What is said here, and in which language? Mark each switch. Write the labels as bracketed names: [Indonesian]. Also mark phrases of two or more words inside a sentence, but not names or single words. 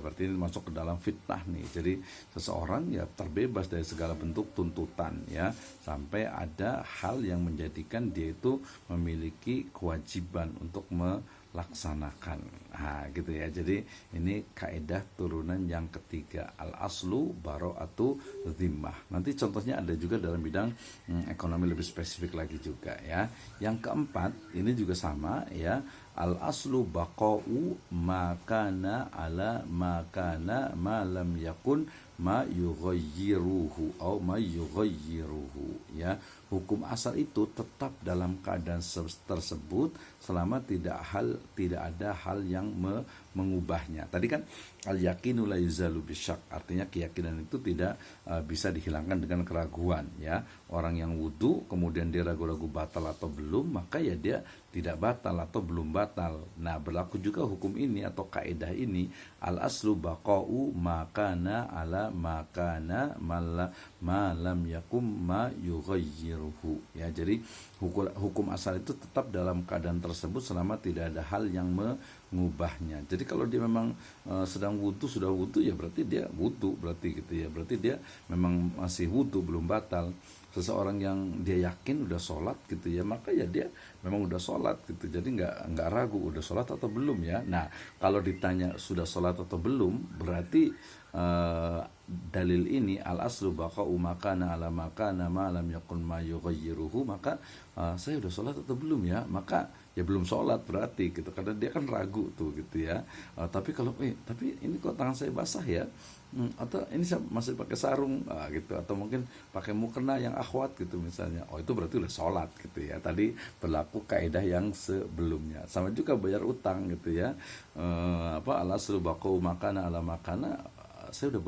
[Indonesian] Berarti ini masuk ke dalam fitnah nih. Jadi seseorang ya terbebas dari segala bentuk tuntutan ya, sampai ada hal yang menjadikan dia itu memiliki kewajiban untuk melaksanakan. Nah gitu ya. Jadi ini kaidah turunan yang ketiga, [Arabic] الأصل براءة الذمة. [Indonesian] Nanti contohnya ada juga dalam bidang ekonomi lebih spesifik lagi juga ya. Yang keempat ini juga sama ya, [Arabic] الأصل بقاء ما كان على ما كان ما لم يكن ما يغيره [Indonesian] atau [Arabic] ما يغيره [Indonesian] ya. Hukum asal itu tetap dalam keadaan tersebut selama tidak ada hal yang mengubahnya. Tadi kan [Arabic] اليقين لا يزال بالشك, [Indonesian] artinya keyakinan itu tidak bisa dihilangkan dengan keraguan ya. Orang yang wudu kemudian dia ragu-ragu batal atau belum, maka ya dia tidak batal atau belum batal. Nah berlaku juga hukum ini atau kaidah ini, [Arabic] الأصل بقاء ما كان على ما كان ما لم يكن ما يغيره [Indonesian] ya. Jadi hukum asal itu tetap dalam keadaan tersebut selama tidak ada hal yang mengubahnya. Jadi kalau dia memang sedang wudu, sudah wudu ya berarti dia wudu, berarti gitu ya, berarti dia memang masih wudu, belum batal. Seseorang yang dia yakin udah sholat gitu ya, maka ya dia memang udah sholat gitu, jadi nggak ragu udah sholat atau belum ya. Nah kalau ditanya sudah sholat atau belum, berarti dalil ini [Arabic] الأصل بقاء ما كان على ما كان ما لم يكن ما يغيره, [Indonesian] maka saya udah sholat atau belum ya, maka ya belum sholat berarti gitu, karena dia kan ragu tuh gitu ya. Tapi kalau tapi ini kok tangan saya basah ya, atau ini saya masih pakai sarung gitu, atau mungkin pakai mukena yang akhwat gitu misalnya, oh itu berarti udah sholat gitu ya. Tadi berlaku kaidah yang sebelumnya. Sama juga bayar utang gitu ya, [Arabic] الأصل بقاء ما كان على ما كان, [Indonesian] saya udah bayar